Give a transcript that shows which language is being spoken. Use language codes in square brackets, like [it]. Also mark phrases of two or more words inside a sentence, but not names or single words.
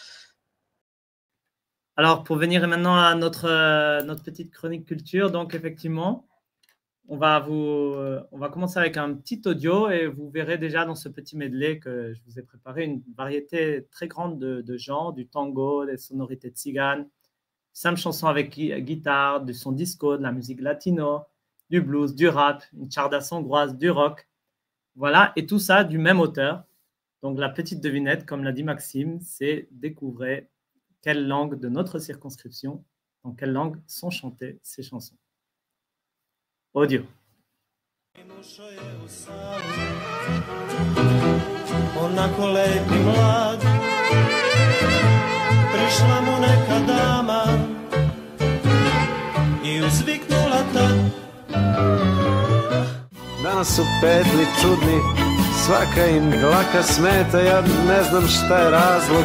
[fr] Alors, pour venir maintenant à notre petite chronique culture, donc effectivement, on va commencer avec un petit audio et vous verrez déjà dans ce petit medley que je vous ai préparé une variété très grande de genres, du tango, des sonorités tziganes, 5 chansons avec guitare, du son disco, de la musique latino, du blues, du rap, une chardasse hongroise, du rock. Voilà, et tout ça du même auteur. Donc, la petite devinette, comme l'a dit Maxime, c'est découvrir quelle langue de notre circonscription, dans quelle langue sont chantées ces chansons. Audio. [sr] Onako lep i mlad, prišla mu neka dama i uzviknula tad. Danas su petli čudni, svaka im dlaka smeta, ja ne znam šta je razlog.